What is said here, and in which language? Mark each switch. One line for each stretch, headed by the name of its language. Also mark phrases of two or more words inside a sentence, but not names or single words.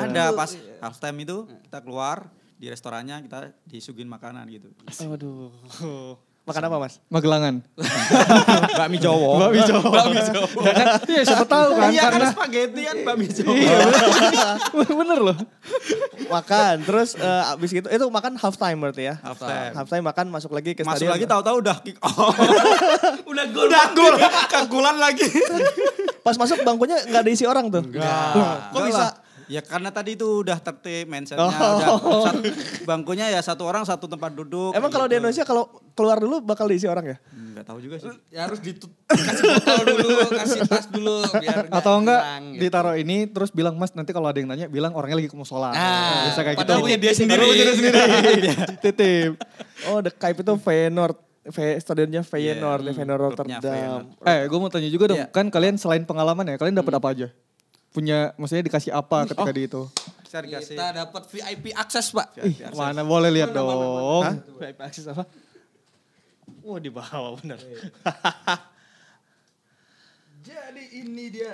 Indonesian: Ada pas
English: half time
Indonesian: itu kita keluar di restorannya kita disuguhin makanan gitu. Aduh. Makan apa Mas? Magelangan. Bakmi Jawa. Bakmi Jawa. Iya siapa tahu kan. Iya kan Karena spaghetti kan bakmi Jawa. bener loh. Makan. Terus abis itu makan
English: half time
Indonesian: berarti ya?
English: Half time. Half time
Indonesian: makan masuk lagi ke Masuk stadion. lagi tahu-tahu udah
English: kick off.
Indonesian: Udah gol. Kagulan lagi. Pas masuk bangkunya nggak ada isi orang tuh? Kok bisa? Ya karena tadi itu udah tertib mindsetnya. Bangkunya ya satu orang satu tempat duduk. Emang kalau di Indonesia kalau keluar dulu bakal diisi orang ya? Nggak tahu juga sih. ya harus kasih botol dulu, kasih tas dulu biar Atau enggak hilang, gitu. ditaruh ini terus bilang Mas nanti kalau ada yang nanya bilang orangnya lagi ke musola. Nah, Bisa kayak gitu. padahal punya dia sendiri. Titip. Oh, The Kuip itu Feyenoord. Stadionnya Feyenoord, Feyenoord klubnya Rotterdam. Feyenoord. Gue mau tanya juga dong, Iya. kan kalian selain pengalaman ya, kalian dapat apa aja? Punya, maksudnya dikasih apa ketika di itu? Bisa dikasih. Kita dapat VIP akses, Pak. Mana boleh lihat dong. Hah? VIP akses apa? Di bawah bener. Jadi ini dia.